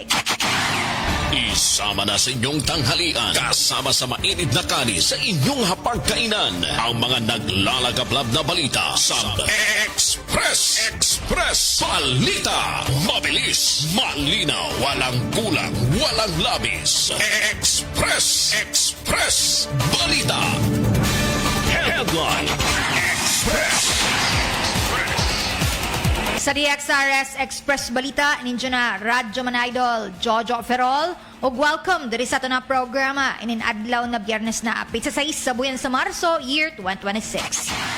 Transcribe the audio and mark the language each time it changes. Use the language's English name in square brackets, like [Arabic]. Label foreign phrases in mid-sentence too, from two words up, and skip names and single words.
[Filipino] Isama na sa inyong tanghalian, kasama sa mainit na kanin sa inyong hapagkainan, ang mga naglalagablab na balita sa Express. Balita, mabilis, malinaw, walang kulang, walang labis. Express. Balita. Headline Express. [Cebuano] Sa DXRS Express Balita, ninyo na Radyo Man Idol, Jojo Ferrol, ug welcome diri sa ito na programa ininadlaw na Biyernes na apit sa 6 sa buwan sa Marso, year 2026.